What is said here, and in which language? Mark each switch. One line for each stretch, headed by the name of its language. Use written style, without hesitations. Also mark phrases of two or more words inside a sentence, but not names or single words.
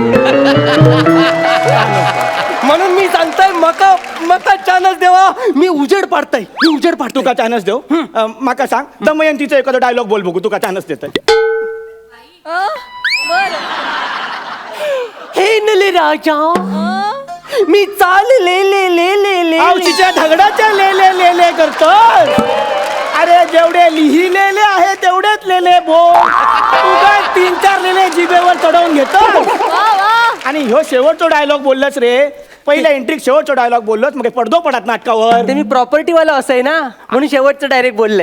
Marathi: म्हणून मी सांगतोय मका मका चानस देवा. मी उजेड पाडताय. मी उजेड पाडतो. तुका चानस देऊ. माका सांग दमयंतीचा एखादा डायलॉग बोल बघू. तुका चानस देत. हे नले राजा मी चाल ले ले ले ले ले आवशीच्या धगडाच्या लेले लेले करतो. अरे जेवढे लिहिलेले आहे तेवढेच लेले बोल. तुका 3-4 लेले जिभेवर चढवून घेतो. आणि ह्यो शेवटचा डायलॉग बोललास रे. पहिल्या एंट्रीक शेवटचा डायलॉग बोललोस मग पडदो पडत नाटकावर. ते मी प्रॉपर्टी वाला असं आहे ना म्हणून शेवटचं डायरेक्ट बोललंय.